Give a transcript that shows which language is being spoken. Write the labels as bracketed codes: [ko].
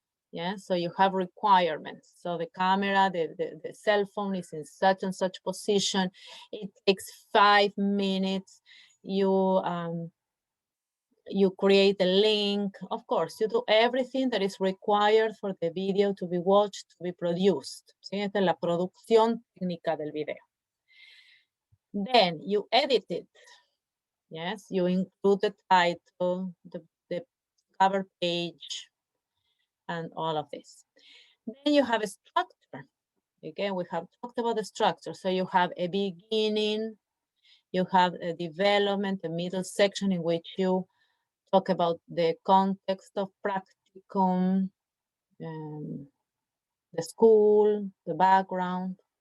[en] Yeah, so you have requirements. So the camera, the cell phone is in such and such position. It takes 5 minutes. You create a link. Of course, you do everything that is required for the video to be watched, to be produced. [es] ¿Sí? Esta es la producción técnica del video. [en] Then you edit it. Yes, you include the title, the cover page, and all of this. Then you have a structure. Again, we have talked about the structure. So you have a beginning, you have a development, a middle section in which you talk about the context of practicum, the school, the background.